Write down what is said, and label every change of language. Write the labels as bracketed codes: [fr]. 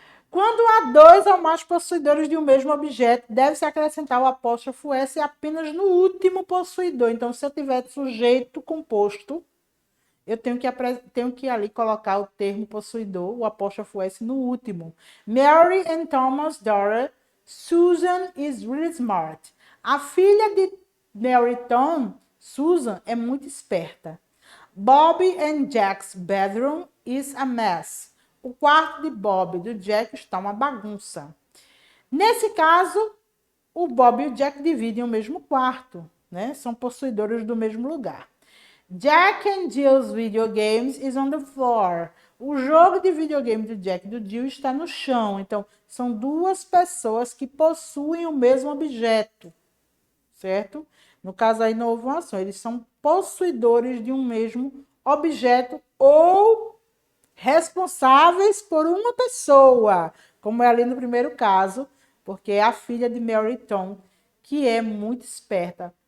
[pt] Quando há dois ou mais possuidores de um mesmo objeto, deve-se acrescentar o apóstrofo S apenas no último possuidor. Então, se eu tiver sujeito composto, eu tenho que ali colocar o termo possuidor, o apóstrofo S no último. [en] Mary and Thomas' daughter, Susan is really smart. [pt] A filha de Mary Tom, Susan, é muito esperta. [en] Bobby and Jack's bedroom is a mess. [pt] O quarto de Bob e do Jack está uma bagunça. Nesse caso, o Bob e o Jack dividem o mesmo quarto, né? São possuidores do mesmo lugar. [en] Jack and Jill's video games is on the floor. [pt] O jogo de videogame do Jack e do Jill está no chão. Então, são duas pessoas que possuem o mesmo objeto, certo? No caso aí não houve uma ação. Eles são possuidores de um mesmo objeto ou responsáveis por uma pessoa, como é ali no primeiro caso, porque é a filha de Mary Tom, que é muito esperta.